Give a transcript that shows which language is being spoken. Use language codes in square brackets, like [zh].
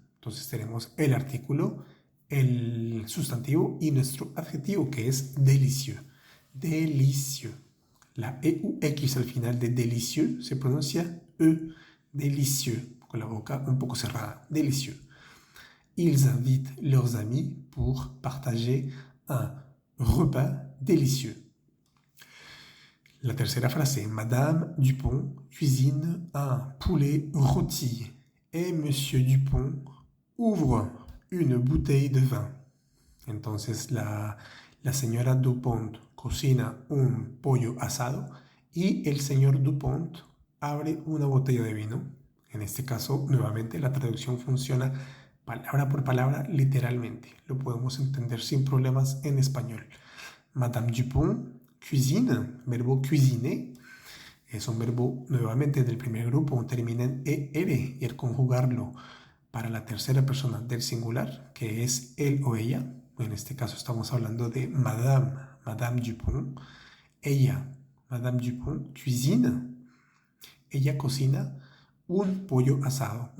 [es] Entonces tenemos el artículo, el sustantivo y nuestro adjetivo, que es délicieux. Délicieux. La EUX al final de délicieux se pronuncia E. Délicieux, con la boca un poco cerrada. Délicieux. [fr] Ils invitent leurs amis pour partager un repas délicieux. [es] La tercera frase, [fr] Madame Dupont cuisine un poulet rôti et Monsieur Dupont ouvre une bouteille de vin. [es] Entonces la señora Dupont cocina un pollo asado y el señor Dupont abre una botella de vino. En este caso, nuevamente, la traducción funciona palabra por palabra, literalmente. Lo podemos entender sin problemas en español. Madame Dupont cuisine, verbo cuisiner, es un verbo nuevamente del primer grupo, termina en ER y al conjugarlo para la tercera persona del singular, que es él o ella, en este caso estamos hablando de Madame Dupont, ella, Madame Dupont, cuisine, ella cocina un pollo asado.